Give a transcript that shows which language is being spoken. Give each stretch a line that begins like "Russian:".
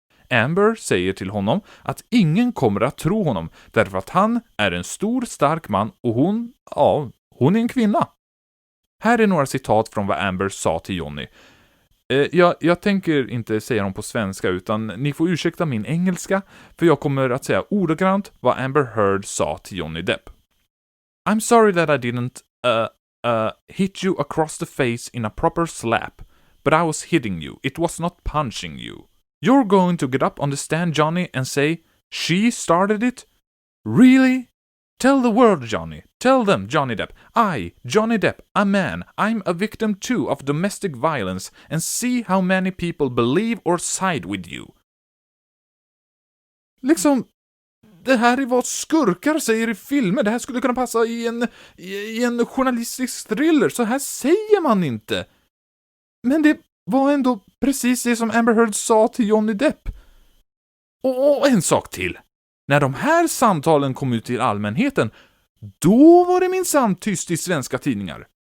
Swedish: Amber säger till honom att ingen kommer att tro honom därför att han är en stor stark man och hon är en kvinna. Här är några citat från vad Amber sa till Johnny. Jag tänker inte säga dem på svenska utan ni får ursäkta min engelska för jag kommer att säga ordagrant vad Amber Heard sa till Johnny Depp.
English: I'm sorry that I didn't hit you across the face in a proper slap, but I was hitting you. It was not punching you. You're going to get up on the stand, Johnny, and say, she started it? Really? Tell the world, Johnny. Tell them, Johnny Depp. I, Johnny Depp, a man, I'm a victim too of domestic violence, and see how many people believe or side with you.
Swedish: Liksom, det här är vad skurkar säger i filmer. Det här skulle kunna passa i en journalistisk thriller. Så här säger man inte. Men det var ändå precis det som Amber Heard sa till Johnny Depp. Och en sak till. När de här samtalen kom ut till allmänheten, då var det minsann tyst i svenska tidningar.